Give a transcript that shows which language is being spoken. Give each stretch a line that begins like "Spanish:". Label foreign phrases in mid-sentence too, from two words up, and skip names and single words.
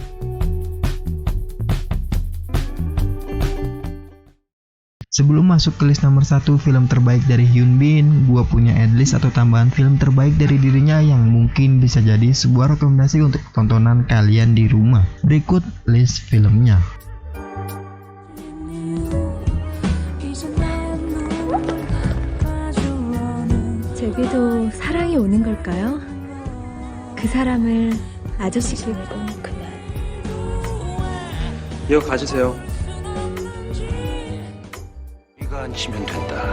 Indonesian: Sebelum masuk ke list nomor 1 film terbaik dari Hyun Bin, gua punya adlist atau tambahan film terbaik dari dirinya yang mungkin bisa jadi sebuah rekomendasi untuk tontonan kalian di rumah. Berikut list filmnya.
Korean: 제게도 사랑이 오는 걸까요? 그 사람을 아저씨를 그만. 이어가주세요. 우리가 안 치면 된다.